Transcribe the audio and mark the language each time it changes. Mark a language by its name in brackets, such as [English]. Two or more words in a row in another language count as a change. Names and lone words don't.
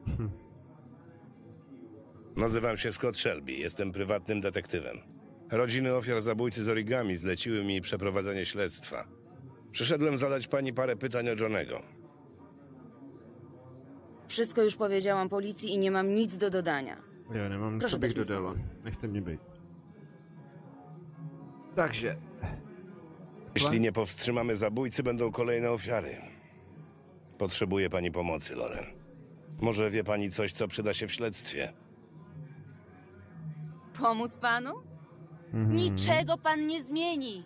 [Polish] Nazywam się Scott Shelby, jestem prywatnym detektywem. Rodziny ofiar zabójcy z origami zleciły mi przeprowadzenie śledztwa. Przyszedłem zadać pani parę pytań o Johnego. Wszystko już powiedziałam policji i nie mam nic do dodania. [Czech] Já nemám, [Polish] Proszę [Czech] co bych [Polish] dać mi [Czech] dodala. [Polish] spokoj. [Czech] Nechte mě být. Takže. [Polish] Jeśli nie powstrzymamy zabójcy, będą kolejne ofiary. Potrzebuje pani pomocy, Loren. Może wie pani coś, co przyda się w śledztwie? Pomóc panu? Niczego pan nie zmieni.